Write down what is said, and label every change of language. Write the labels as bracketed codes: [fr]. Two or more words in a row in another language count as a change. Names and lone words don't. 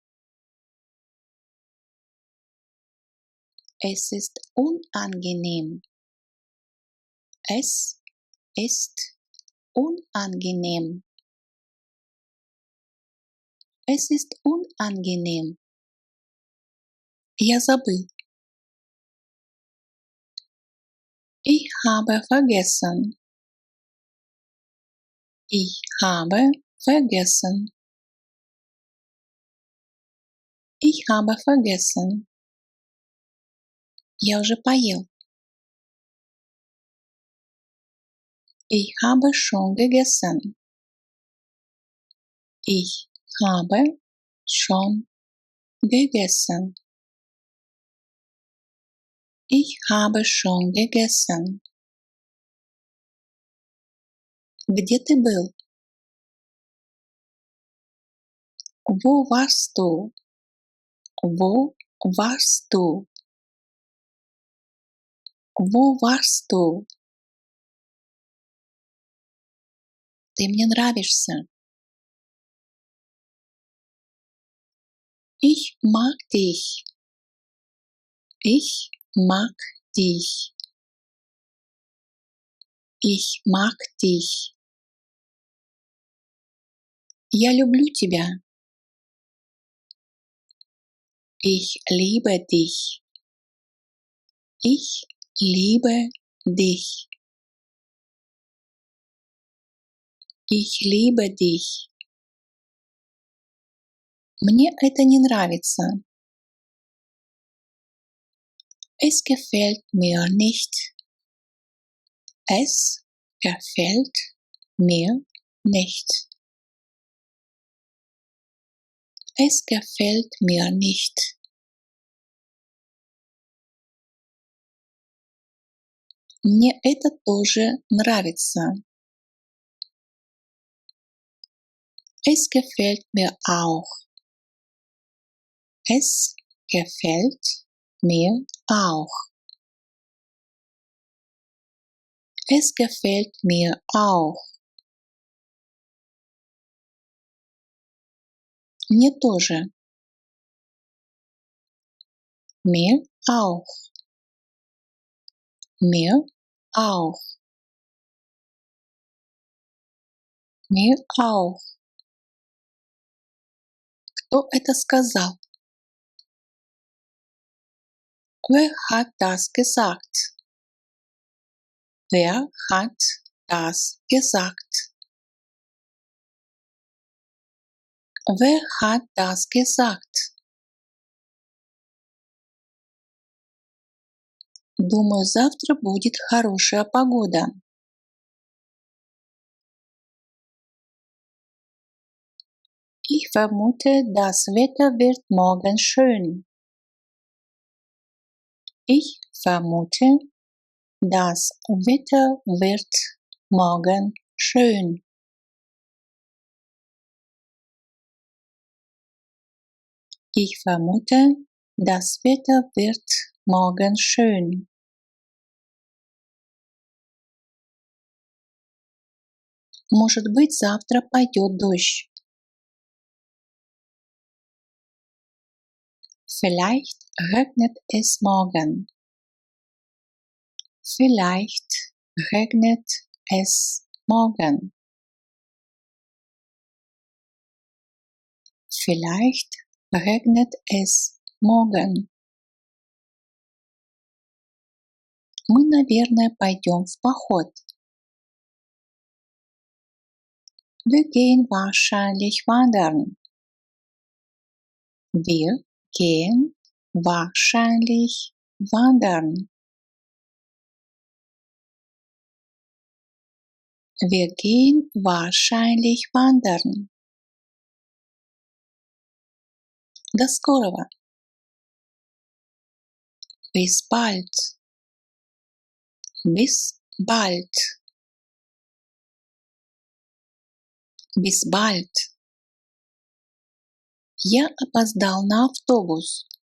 [de] Es ist unangenehm. Es ist unangenehm. Es ist unangenehm. [ru] Я забыл. [de] Ich habe vergessen. Ich habe vergessen. Ich habe vergessen. [ru] Я уже поел. [de] Ich habe schon gegessen. Ich habe schon gegessen. Ich habe schon gegessen. [ru] Где ты был? [de] Wo warst du? Wo warst du? Wo warst du? [ru] Ты мне нравишься. [de] Ich mag dich. Ich mag dich. Ich mag dich. [ru] Я люблю тебя. [de] Ich liebe dich. Ich liebe dich. Ich liebe dich. [ru] Мне это не нравится. [de] Es gefällt mir nicht. Es gefällt mir nicht. Es gefällt mir nicht. [ru] Мне это тоже нравится. [de] Es gefällt mir auch. Es gefällt mir auch. Es gefällt mir auch. [ru] Мне тоже. [de] Mir auch. Mir auch. Mir auch. [ru] Кто это сказал? [de] Wer hat das gesagt? Wer hat das gesagt? Wer hat das gesagt? [ru] Думаю, завтра будет хорошая погода. [de] Ich vermute, das Wetter wird morgen schön. Ich vermute, das Wetter wird morgen schön. Ich vermute, das Wetter wird morgen schön. [ru] Может быть, завтра пойдет дождь. [de] Vielleicht regnet es morgen. Vielleicht regnet es morgen. Vielleicht regnet es morgen. [ru] Мы, наверное, пойдем в поход. [de] Wir gehen wahrscheinlich wandern. Wir gehen wahrscheinlich wandern. Wir gehen wahrscheinlich wandern. [ru] До скорого. [de] Bis bald. Bis bald. Bis bald. [ru] Я опоздал на автобус.